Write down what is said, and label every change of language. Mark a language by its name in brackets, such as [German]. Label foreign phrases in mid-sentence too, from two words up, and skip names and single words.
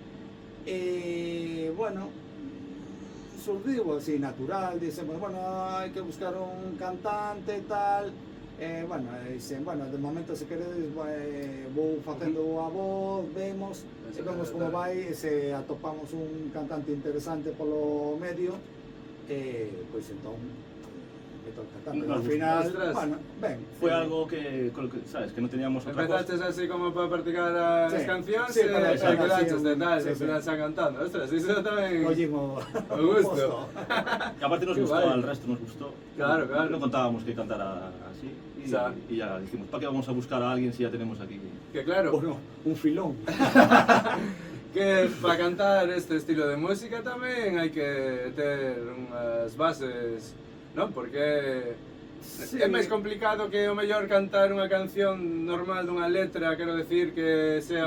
[Galician] E, bueno, surdiu así natural, dixemos, bueno, hai que buscar un cantante e tal. Bueno, dixen, bueno, de momento se queredes vou facendo a voz, vemos como vai, e se atopamos un cantante interesante polo medio, pois entón meto o cantante. [Spanish] Pero al final, Ostras. [Galician] bueno, ben. [Spanish] Fue algo que, ¿sabes? Que no teníamos otra cosa. [Galician] Empezaches así como para practicar as [Spanish] Sí. [Galician] cancións [Spanish] Sí, [Galician] e [Spanish] para echar [Galician] quedaches así de un- tal, [Spanish] sí, [Galician] e [Spanish] sí. [Galician] final xa cantando. Ostras, iso tamén... Ollimo O gusto. [Spanish] Y aparte nos Qué gustó, guay. al resto nos gustó. Claro, claro. No contábamos que cantara así, O sea. y ya dijimos, ¿para qué vamos a buscar a alguien si ya tenemos aquí? Que claro, Bueno, un filón. [Galician] que para cantar este estilo de música tamén hai que ter unhas bases, non? Porque [Spanish] Sí. [Galician] é máis complicado que o mellor cantar unha canción normal dunha letra, quero decir [Spanish] que sea